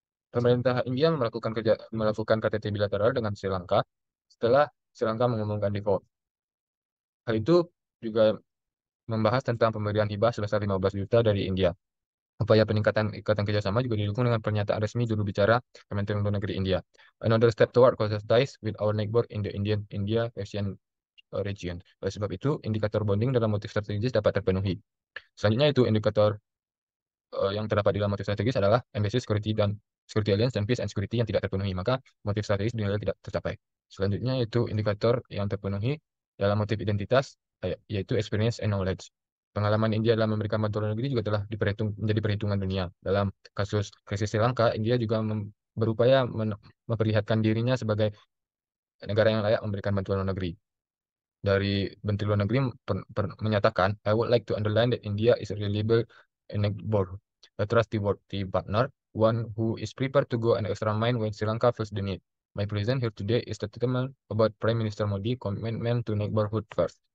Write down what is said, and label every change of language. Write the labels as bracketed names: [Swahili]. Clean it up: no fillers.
[Indonesian] Pemerintah India melakukan KTT bilateral dengan Sri Lanka setelah Sri Lanka mengumumkan default. Hal itu juga membahas tentang pemberian hibah sebesar 15 juta dari India. Upaya peningkatan ikatan kerjasama juga didukung dengan pernyataan resmi juru bicara Kementerian Luar Negeri India. [English] Another step toward closer ties with our neighbor in the India-Asian region. [Indonesian] Oleh sebab itu, indikator bonding dalam motif strategis dapat terpenuhi. Selanjutnya itu indikator yang terdapat di dalam motif strategis adalah embassy security dan security alliance dan peace and security yang tidak terpenuhi, maka motif strategis dinilai tidak tercapai. Selanjutnya itu indikator yang terpenuhi dalam motif identitas, yaitu experience and knowledge. Pengalaman India dalam memberikan bantuan luar negeri juga telah menjadi perhitungan dunia. Dalam kasus krisis Sri Lanka, India juga berupaya memperlihatkan dirinya sebagai negara yang layak memberikan bantuan luar negeri. Dari Menteri Luar Negeri menyatakan, [English] I would like to underline that India is a reliable neighbor, a trustworthy partner, one who is prepared to go an extra mile when Sri Lanka feels the need. My presence here today is a statement about Prime Minister Modi commitment to neighborhood first.